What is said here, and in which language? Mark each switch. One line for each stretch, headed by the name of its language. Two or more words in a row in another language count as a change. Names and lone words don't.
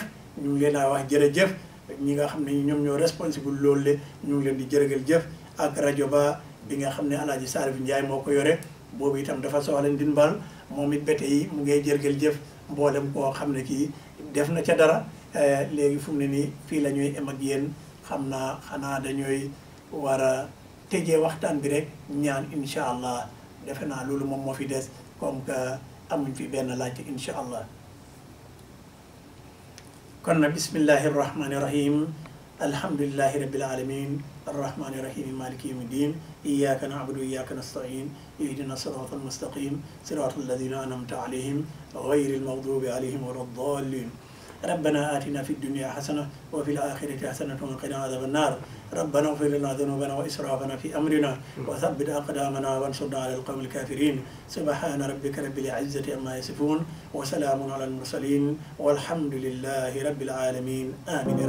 Wolof: ñu ngi leen a wax jërëjëf ñi nga xam ne ñoom ñoo responsable loolu le ñu ngi leen di jërëjëf ak rajo ba bi nga xam ne Alaaji Salif Ndiaye moo ko yore boobu itam dafa soxla ndimbal moom it bete yi mu ngay jërëjëf mboolem koo xam ne kii def na ca dara léegi fu mu ne nii fii la ñuy em ak yéen xam naa xanaa dañuy war a tëjee waxtaan bi rek ñaan
Arabic: إن شاء الله
Wolof: defe naa loolu moom moo fi des
French: comme que
Wolof: amuñ fi benn laajte
Arabic: إن شاء الله
Wolof: kon na
Arabic: بسم الله الرحمن الرحيم الحمد لله رب العالمين الرحمن الرحيم مالك يوم الدين إياك نعبد وإياك نستعين اهدنا الصراط المستقيم صراط الذين أنعمت عليهم غير المغضوب عليهم ولا الضالين ربنا آتنا في الدنيا حسنة وفي الآخرة حسنة وقنا عذاب النار ربنا اغفر لنا ذنوبنا وإسرافنا في أمرنا وثبت أقدامنا وانصرنا على القوم الكافرين سبحان ربك رب العزة عما يصفون وسلام على المرسلين والحمد لله رب العالمين آمين يا رب